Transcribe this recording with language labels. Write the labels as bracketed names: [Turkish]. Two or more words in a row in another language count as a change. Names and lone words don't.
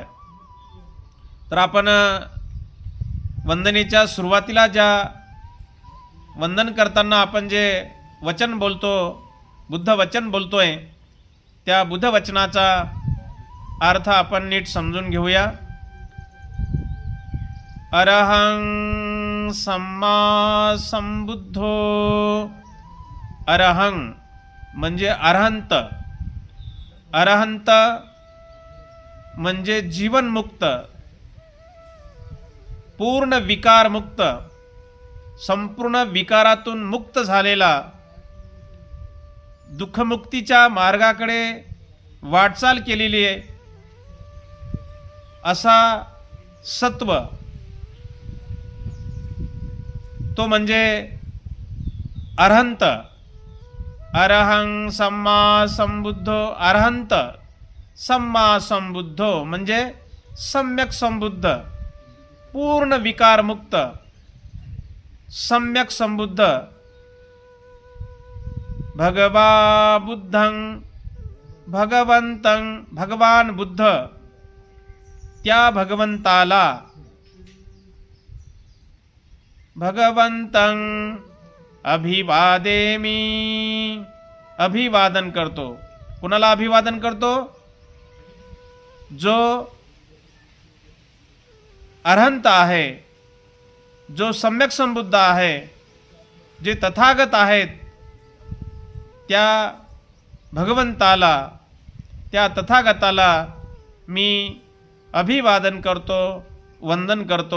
[Marathi] तर आपण वंदनेच्या सुरुवातीला ज्या वंदन करताना आपण जे वचन बोलतो, बुद्ध वचन बोलतोय, त्या बुद्ध वचनाचा अर्थ आपण नीट समजून घेऊया। [Pali] अरहं सम्मा संबुद्धो, [Marathi] अरहं म्हणजे अरहंत, अरहंत म्हणजे जीवनमुक्त, पूर्ण विकारमुक्त, संपूर्ण विकारातून मुक्त झालेला, दुःखमुक्तीच्या मार्गाकडे वाटचाल केलेली आहे, असा सत्व, तो म्हणजे अरहंत. [Pali] अरहं सम्मा संबुद्धो, [Marathi] अरहंत [Pali] सम्मा संबुद्धो [Marathi] म्हणजे सम्यक संबुद्ध, पूर्ण विकारमुक्त, सम्यक संबुद्ध. [Pali] भगवा बुद्धं, भगवंतं, [Marathi] भगवान बुद्ध, त्या भगवंताला, [Pali] भगवंतं अभिवादेमी, [Marathi] अभिवादन करतो. कुणाला अभिवादन करतो? जो अरहंत आहे, जो सम्यक संबुद्ध आहे, जे तथागत आहेत, त्या भगवंताला, त्या तथागताला मी अभिवादन करतो, वंदन करतो.